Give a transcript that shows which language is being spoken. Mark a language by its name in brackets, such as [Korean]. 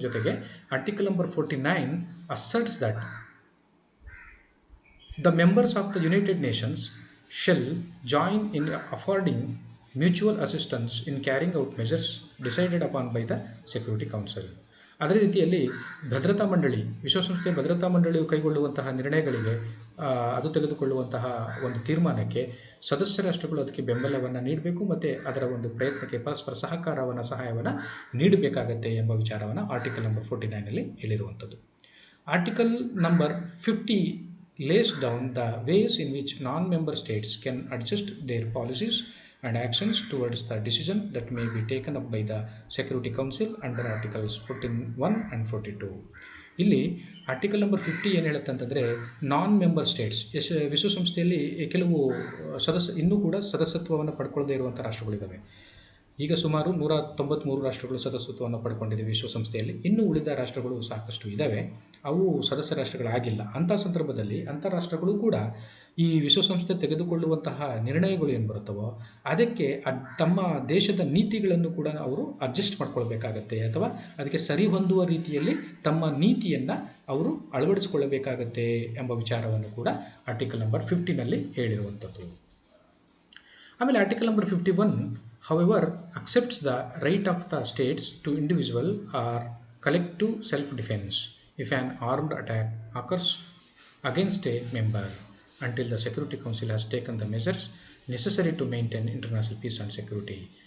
[Kannada] ಜೊತೆಗೆ [English] Article number 49 asserts that the members of the United Nations shall join in affording mutual assistance in carrying out measures decided upon by the Security Council. [Kannada] ಅದೇ ರೀತಿಯಲ್ಲಿ ವಿಶ್ವಸಂಸ್ಥೆಯ ಭದ್ರತಾ ಮಂಡಳಿಯು ಕೈಗೊಳ್ಳುವಂತಹ ನಿರ್ಣಯಗಳಿಗೆ ಅದು ತೆಗೆದುಕೊಳ್ಳುವಂತಹ ಒಂದು ತೀರ್ಮಾನಕ್ಕೆ ಸದಸ್ಯ ರಾಷ್ಟ್ರಗಳು ಅದಕ್ಕೆ ಬೆಂಬಲವನ್ನು ನೀಡಬೇಕು ಮತ್ತು ಅದರ ಒಂದು ಪ್ರಯತ್ನಕ್ಕೆ ಪರಸ್ಪರ ಸಹಾಯವನ್ನು ನೀಡಬೇಕಾಗತ್ತೆ ಎಂಬ ವಿಚಾರವನ್ನು article number 49ನಲ್ಲಿ ಹೇಳಿರುವಂಥದ್ದು. [English] Article number 50 lays down the ways in which non-member states can adjust their policies and actions towards the decision that may be taken up by the Security Council under Articles 41 and 42. [Kannada] ಇಲ್ಲಿ article number 50 ಏನು ಹೇಳುತ್ತೆ ಅಂತಂದರೆ ನಾನ್-ಮೆಂಬರ್ States, ವಿಶ್ವಸಂಸ್ಥೆಯಲ್ಲಿ ಕೆಲವು ಇನ್ನೂ ಕೂಡ ಸದಸ್ಯತ್ವವನ್ನು ಪಡ್ಕೊಳ್ಳದೇ ಇರುವಂಥ ರಾಷ್ಟ್ರಗಳಿದ್ದಾವೆ. ಈಗ ಸುಮಾರು 193 ರಾಷ್ಟ್ರಗಳು ಸದಸ್ಯತ್ವವನ್ನು ಪಡ್ಕೊಂಡಿವೆ ವಿಶ್ವಸಂಸ್ಥೆಯಲ್ಲಿ. ಇನ್ನೂ ಉಳಿದ ರಾಷ್ಟ್ರಗಳು ಸಾಕಷ್ಟು ಇದ್ದಾವೆ, ಅವು ಸದಸ್ಯ ರಾಷ್ಟ್ರಗಳಾಗಿಲ್ಲ. ಅಂಥ ಸಂದರ್ಭದಲ್ಲಿ ಅಂತಾರಾಷ್ಟ್ರಗಳು ಕೂಡ ಈ ವಿಶ್ವಸಂಸ್ಥೆ ತೆಗೆದುಕೊಳ್ಳುವಂತಹ ನಿರ್ಣಯಗಳು ಏನು ಬರುತ್ತವೋ ಅದಕ್ಕೆ ತಮ್ಮ ದೇಶದ ನೀತಿಗಳನ್ನು ಕೂಡ ಅವರು ಅಡ್ಜಸ್ಟ್ ಮಾಡ್ಕೊಳ್ಬೇಕಾಗತ್ತೆ ಅಥವಾ ಅದಕ್ಕೆ ಸರಿಹೊಂದುವ ರೀತಿಯಲ್ಲಿ ತಮ್ಮ ನೀತಿಯನ್ನು ಅವರು ಅಳವಡಿಸಿಕೊಳ್ಳಬೇಕಾಗತ್ತೆ ಎಂಬ ವಿಚಾರವನ್ನು ಕೂಡ ಆರ್ಟಿಕಲ್ ನಂಬರ್ 50ನಲ್ಲಿ ಹೇಳಿರುವಂಥದ್ದು. ಆಮೇಲೆ [English] Article number 51 however accepts the right of the states to individual or collective self-defense if an armed attack occurs against a member until the Security Council has taken the measures necessary to maintain international peace and security.